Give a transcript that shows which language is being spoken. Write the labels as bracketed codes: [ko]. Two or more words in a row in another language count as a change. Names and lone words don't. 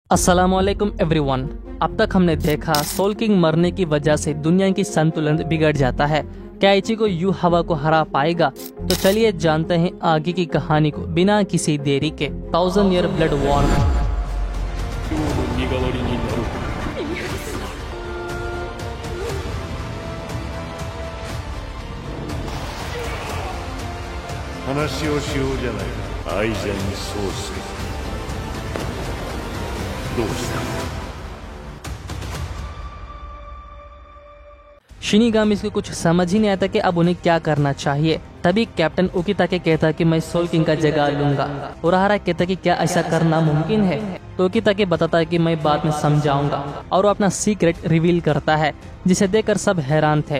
[hi] अस्सलामुअलैकुम एवरीवन। अब तक हमने देखा सोल किंग मरने की वजह से दुनिया की संतुलन बिगड़ जाता है। क्या इचिगो यू हवा को हरा पाएगा? तो चलिए जानते हैं आगे की कहानी को बिना किसी देरी के। 1000 ईयर ब्लड वॉर। [ja] 話をしようじゃないか。愛禅宗介、どうした？ [hi] शिनिगामिस को कुछ समझ ही नहीं आता कि अब उन्हें क्या करना चाहिए। तभी कैप्टन उकिताके कहता कि मैं सोल किंग का जगह लूंगा। उराहारा कहता कि क्या ऐसा करना मुमकिन है? तो उकिताके बताता है कि मैं बाद में समझाऊंगा और वो अपना [en] secret reveal [hi] करता है, जिसे देखकर सब हैरान थे।